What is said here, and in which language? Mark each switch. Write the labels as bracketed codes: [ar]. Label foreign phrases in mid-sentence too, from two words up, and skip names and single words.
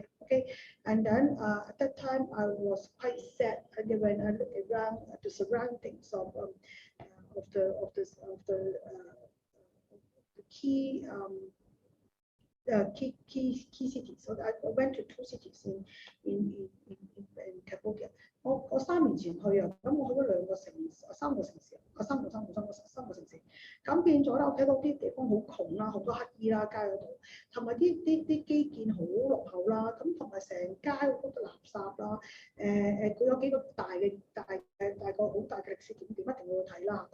[en] Okay, and then at that time I was quite sad, and then when I look around the surroundings of the key key cities. So I went to 2 cities in Cambodia. [yue] 我3年前去啊，咁我去咗2個城市，3個城市，3個城市。咁變咗咧，我睇到啲地方好窮啦，好多乞衣啦，街嗰度，同埋啲基建好落後啦，咁同埋成街好多垃圾啦。佢有幾個大個好大嘅歷史景點，一定要睇啦。